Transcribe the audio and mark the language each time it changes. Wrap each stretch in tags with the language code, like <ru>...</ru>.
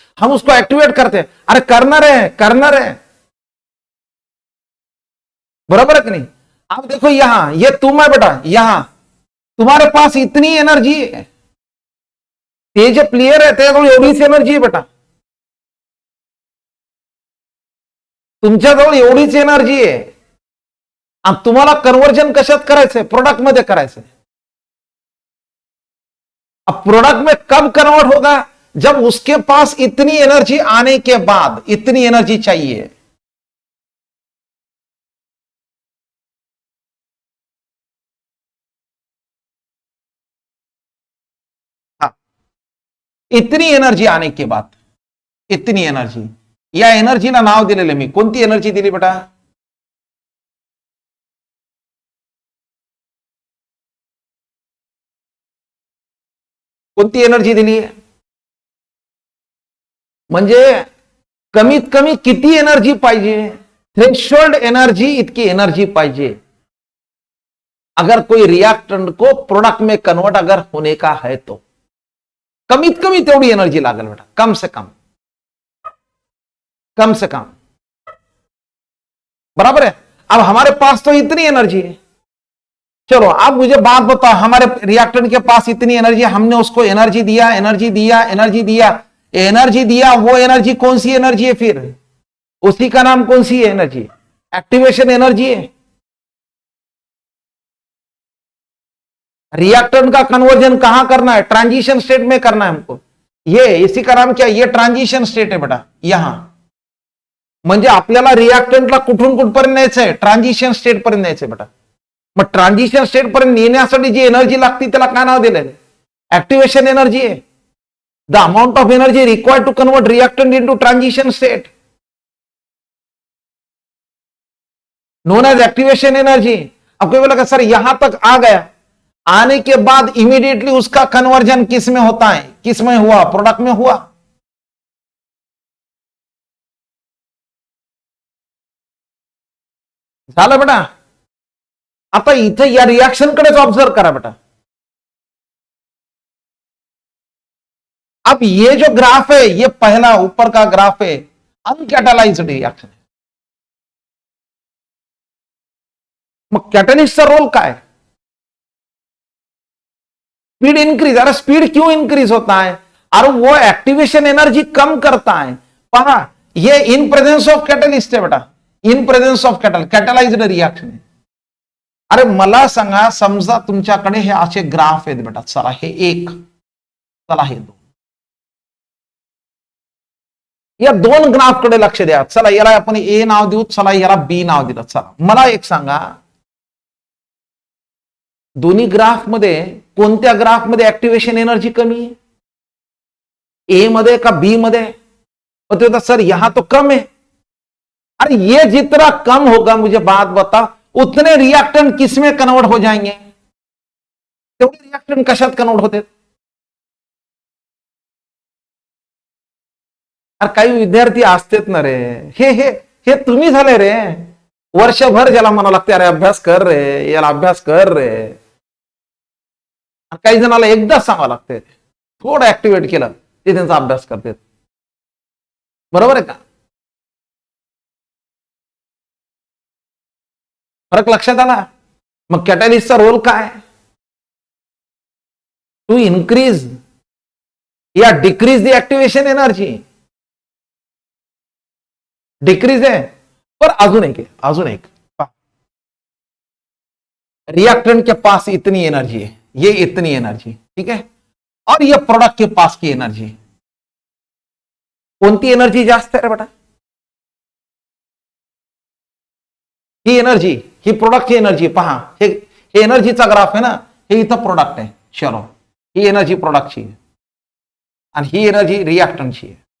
<hi>हम उसको एक्टिवेट करते हैं. अरे करना है, बराबर है कि नहीं? आप देखो यहां, ये तुम है बेटा, यहां तुम्हारे पास इतनी एनर्जी है,</hi> <mr>ते जे प्लेयर आहे त्याजवळ एवढीच एनर्जी आहे</mr> <hi>बेटा, तुमच्याजवळ एवढीच एनर्जी आहे.</hi> <mr>आणि तुम्हाला कन्वर्जन कशात करायचंय? प्रोडक्ट मध्ये करायचंय.</mr> <hi>अब प्रोडक्ट में कब कन्वर्ट होगा? जब उसके पास इतनी एनर्जी आने के बाद, इतनी एनर्जी चाहिए, इतनी एनर्जी आने के बाद, इतनी एनर्जी,</hi> <mr>या एनर्जीला नाव दिलेलं मी, कोणती एनर्जी दिली बेटा? कोणती एनर्जी दिली? म्हणजे कमीत कमी किती एनर्जी पाहिजे? थ्रेशोल्ड एनर्जी, इतकी एनर्जी पाहिजे</mr> <hi>अगर कोई रिएक्टेंट को प्रोडक्ट में कन्वर्ट अगर होने का है</hi> <mr>तो कमीत कमी तेवढी एनर्जी लागेल बेटा,</mr> <hi>कम से कम, कम से कम, बराबर है। अब हमारे पास तो इतनी एनर्जी है, चलो अब मुझे बात बताओ, हमारे रिएक्टेंट के पास इतनी एनर्जी, हमने उसको एनर्जी दिया, एनर्जी दिया, एनर्जी दिया, एनर्जी दिया, वो एनर्जी कौन सी एनर्जी है? फिर उसी का नाम कौन सी है? एनर्जी, एक्टिवेशन एनर्जी है। रिएक्टेंट का कन्वर्जन कहां करना है? ट्रांजिशन स्टेट में करना है हमको। ये इसी का नाम क्या? ये ट्रांजिशन स्टेट है बेटा।</hi> <mr>यहां म्हणजे आपल्याला रिएक्टंटला कुठून कुठपर्यंत न्यायचं आहे? ट्रांजिशन स्टेट पर्यंत न्यायचंय बेटा। मग ट्रांजिशन स्टेट पर्यंत नेण्यासाठी जी एनर्जी लागते त्याला काय नाव दिलेलं? ऍक्टिव्हेशन एनर्जी आहे।</mr> <en>The amount of energy required to convert reactant into transition state known as activation energy.</en> <hi>अब कोई बोला सर यहां तक आ गया, आने के बाद इमीडिएटली उसका कन्वर्जन किस में होता है? किस में हुआ? प्रोडक्ट में हुआ।</hi> <mr>झालं बेटा। आता इथे या रिएक्शन कडेच ऑब्जर्व करा बेटा।</mr> <hi>अब ये जो ग्राफ है, ये पहला ऊपर का ग्राफ है, अनकैटालाइज्ड रिएक्शन है।</hi> <mr>मग कॅटलिस्टचा रोल काय? Speed increase.</mr> <hi>अरे स्पीड क्यों इंक्रीज होता है? अरे वो एक्टिवेशन एनर्जी कम करता है। पहा, ये इन प्रेजेंस ऑफ कैटलिस्ट है बेटा, in presence of catalysed reaction है।</hi> <mr>अरे मला सांगा, समजा तुमच्याकडे हे असे ग्राफ आहेत बेटा, चला हे एक, चला हे दोन, या दोन ग्राफ कडे लक्ष द्या। चला याला आपण ए नाव देऊ, चला याला बी नाव दिलं। चला मला एक सांगा, दोन्ही ग्राफ मध्ये कोणत्या ग्राफ मध्ये ऍक्टिव्हेशन एनर्जी कमी है? ए मध्ये का बी मध्ये?</mr> <hi>तो सर यहां तो कम है। अरे ये जितना कम होगा, मुझे बात बताओ, उतने रिएक्टेंट किसमें कन्वर्ट हो जाएंगे?</hi> <mr>तेवढे रिएक्टेंट कशात कन्वर्ट होते? अरे काही विद्यार्थी असतेत ना रे, हे तुम्ही झाले रे, वर्षभर ज्याला म्हणावं लागते अरे अभ्यास कर रे, याला अभ्यास कर रे। काही जणाला एकदा सांगावं लागते, थोडं ऍक्टिव्हेट केलं ते त्यांचा अभ्यास करतात। बरोबर आहे का? फरक लक्षात आला? मग कॅटलिस्टचा रोल काय?</mr> <en>To increase या decrease the activation energy.</en> <hi>Decrease है, पर अजून एक है, अजून एक, रिएक्टेंट के पास इतनी एनर्जी है, ये इतनी एनर्जी, ठीक है, और ये प्रोडक्ट के पास की एनर्जी,</hi> <mr>कोणती एनर्जी जास्त आहे रे बेटा? ही एनर्जी, ही प्रोडक्टची एनर्जी। पहा हे एनर्जीचा ग्राफ आहे ना, हे इथं प्रोडक्ट आहे, चलो ही एनर्जी प्रोडक्टची आहे आणि ही एनर्जी रिएक्टंटची आहे।</mr>